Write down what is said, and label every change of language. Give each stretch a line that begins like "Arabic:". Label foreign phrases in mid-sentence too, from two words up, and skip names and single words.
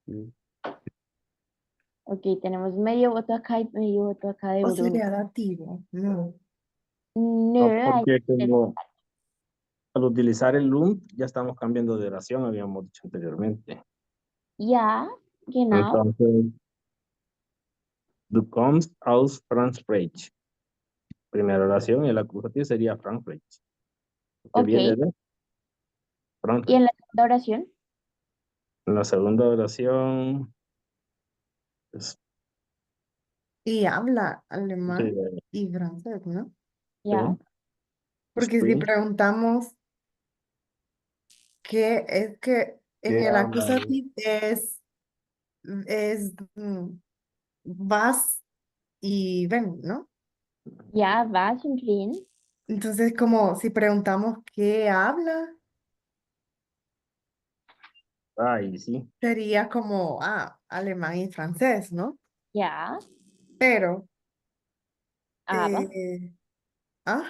Spanish: ok, tenemos medio voto acá y medio voto acá de ¿O Bruno. sería dativo? No. No, no, hay porque que como al utilizar el und ya estamos cambiando de oración, habíamos dicho anteriormente. ya,
German: genau.
Spanish: Entonces,
German: du kommst aus Frankreich.
Spanish: Primera oración y el acusativo sería Frankreich. Que Ok, viene de y Frankreich. en la segunda oración, En la segunda oración, pues, Y habla sí, alemán y francés, ¿no? ya, Porque si Spring. preguntamos qué es que en ¿Qué el habla ahí? acusativo es vas y ven, ¿no? ya,
German: was und wen.
Spanish: Entonces, como si preguntamos qué habla, Ay, sí. sería como, alemán y francés, ¿no?
German: Ja,
Spanish: Pero,
German: aber,
Spanish: ah,